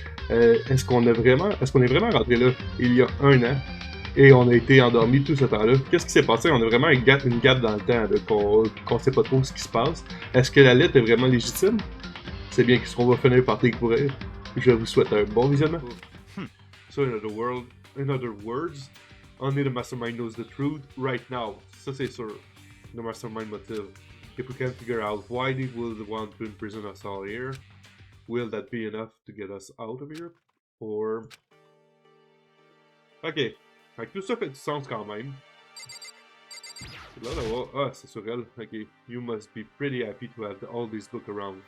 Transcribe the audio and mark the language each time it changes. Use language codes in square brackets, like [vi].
[fr] Est-ce qu'on est vraiment rentré là il y a 1 an et on a été endormi tout ce temps-là? Qu'est-ce qui s'est passé? On a vraiment une gap dans le temps, là, qu'on sait pas trop ce qui se passe. Est-ce que la lettre est vraiment légitime? C'est bien ce qu'on va finir par découvrir. Je vous souhaite un bon visionnement. [en] So in other words, only the mastermind knows the truth right now. [fr] Ça c'est sûr. [en] The mastermind motive. If we can figure out why they would want to imprison us all here, will that be enough to get us out of here? Or... Ok. [fr] Fait que tout ça fait du sens quand même. Là, ah, c'est sur elle. Ok. [en] You must be pretty happy to have all these books around.